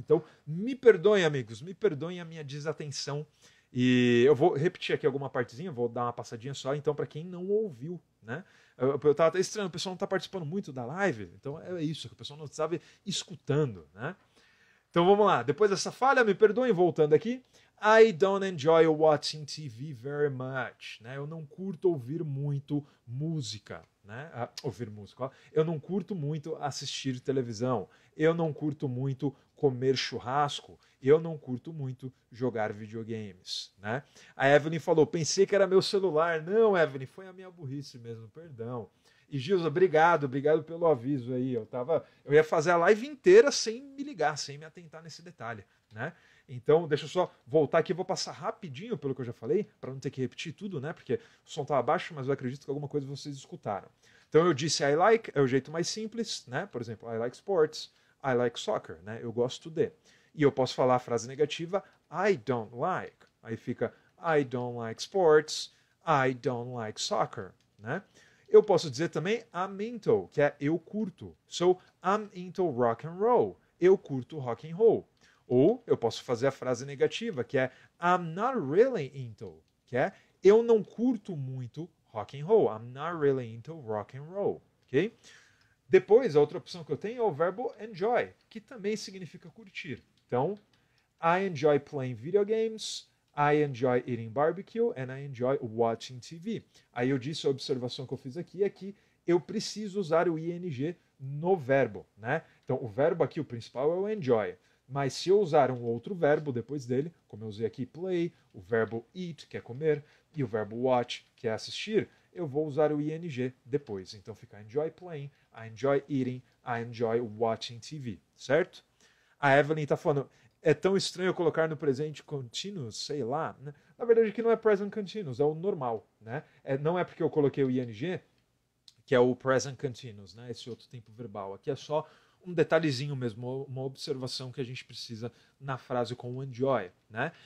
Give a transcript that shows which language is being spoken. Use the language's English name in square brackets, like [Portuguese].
[Portuguese] Então, me perdoem, amigos, me perdoem a minha desatenção. E eu vou repetir aqui alguma partezinha, vou dar uma passadinha só, então, para quem não ouviu, né? Eu tava até estranho, o pessoal não está participando muito da live, então é isso, que o pessoal não estava escutando, né? Então vamos lá, depois dessa falha, me perdoem, voltando aqui. [English] I don't enjoy watching TV very much. [Portuguese] Né? Eu não curto ouvir muito música. Né? Ouvir música. Ó. Eu não curto muito assistir televisão. Eu não curto muito comer churrasco. Eu não curto muito jogar videogames. Né? A Evelyn falou, pensei que era meu celular. Não, Evelyn, foi a minha burrice mesmo, perdão. E Gilza, obrigado pelo aviso aí. Eu ia fazer a live inteira sem me ligar, sem me atentar nesse detalhe, né? Então, deixa eu só voltar aqui, vou passar rapidinho pelo que eu já falei, para não ter que repetir tudo, né? Porque o som estava baixo, mas eu acredito que alguma coisa vocês escutaram. Então eu disse [English] I like, [Portuguese] é o jeito mais simples, né? Por exemplo, [English] I like sports, I like soccer, [Portuguese] né? Eu gosto de. E eu posso falar a frase negativa, [English] I don't like. [Portuguese] Aí fica [English] I don't like sports, I don't like soccer, [Portuguese] né? Eu posso dizer também [English] I'm into, [Portuguese] que é eu curto. [English] So, I'm into rock and roll. [Portuguese] Eu curto rock and roll. Ou eu posso fazer a frase negativa, que é [English] I'm not really into, [Portuguese] que é eu não curto muito rock and roll. [English] I'm not really into rock and roll, ok? [Portuguese] Depois, a outra opção que eu tenho é o verbo enjoy, que também significa curtir. [English] Então, I enjoy playing video games, I enjoy eating barbecue and I enjoy watching TV. [Portuguese] Aí eu disse, a observação que eu fiz aqui é que eu preciso usar o ing no verbo, né? Então, o verbo aqui, o principal, é o enjoy. Mas se eu usar um outro verbo depois dele, como eu usei aqui play, o verbo eat, que é comer, e o verbo watch, que é assistir, eu vou usar o ing depois. Então fica [English] I enjoy playing, I enjoy eating, I enjoy watching TV, certo? [Portuguese] A Evelyn está falando, é tão estranho colocar no presente continuous, sei lá. Né? Na verdade aqui não é present continuous, é o normal. Né? Não é porque eu coloquei o ing, que é o present continuous, né? Esse outro tempo verbal. Aqui é só um detalhezinho mesmo, uma observação que a gente precisa na frase com o enjoy, né?